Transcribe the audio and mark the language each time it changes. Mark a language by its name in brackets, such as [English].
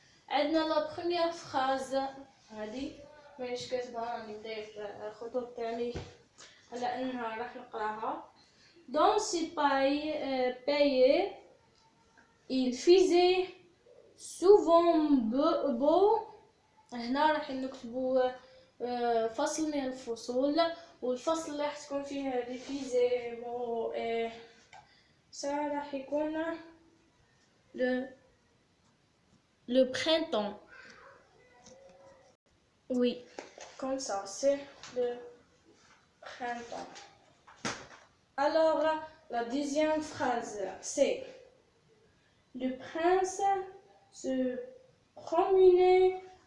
[Arabic] عندنا la première phrase هذه مانيش كاتبها راني بداية الخطوط تاعي على انها راح نقراها. [French] Dans ce pays il faisait souvent beau. [Arabic] هنا راح نكتبوا فصل من الفصول والفصل اللي راح تكون فيه هذه فيزي بو سا راح يكون [French] le printemps. Oui, comme ça, c'est le printemps. Alors, la deuxième phrase, c'est le prince se promenait.